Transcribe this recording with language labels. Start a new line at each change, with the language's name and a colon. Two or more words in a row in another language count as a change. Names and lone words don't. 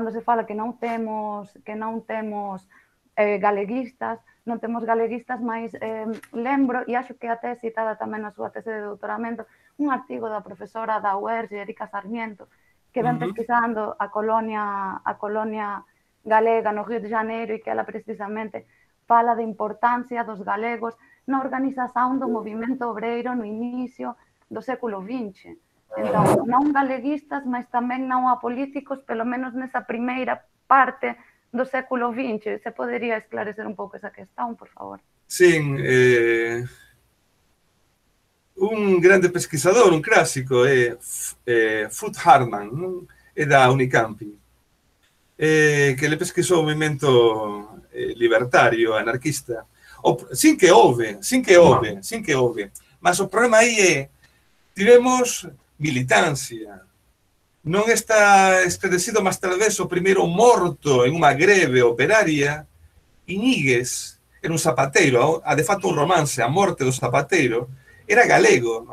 Portuguese: quando se fala que não temos galeguistas, mas lembro, e acho que até citada também na sua tese de doutoramento, um artigo da professora da UERJ, Erika Sarmiento, que vem pesquisando a colônia galega no Rio de Janeiro e que ela precisamente fala da importância dos galegos na organização do movimento obreiro no início do século XX. Então, não galeguistas, mas também não apolíticos, pelo menos nessa primeira parte do século XX. Você poderia esclarecer um pouco essa questão, por favor?
Galician: Sim, un grande pesquisador, un clásico, é Foote Hartman, non? É da Unicamp, que le pesquisou o movimento libertario, anarquista, sin que houve, mas o problema aí é, tivemos militancia, non está esclarecido máis talvez o primeiro morto en unha greve operaria, Iñiguez, era un zapateiro, de facto un romance, A morte do zapateiro, era galego.